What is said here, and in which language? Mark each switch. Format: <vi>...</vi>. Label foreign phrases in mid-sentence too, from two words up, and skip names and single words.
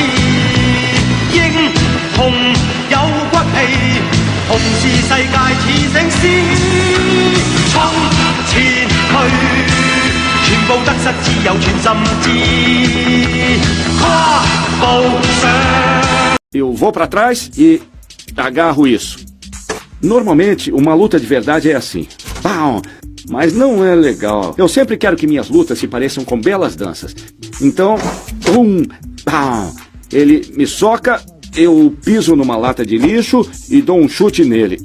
<yue>英雄有骨氣，同是世界似醒獅。衝前去，全部得失只有全心知。跨步上。</yue> <pt>Eu vou pra trás e agarro isso. Normalmente, uma luta de verdade é assim. Pau! Mas não é legal. Eu sempre quero que minhas lutas se pareçam com belas danças. Então, pau! Ele me soca, eu piso numa lata de lixo e dou um chute nele.</pt>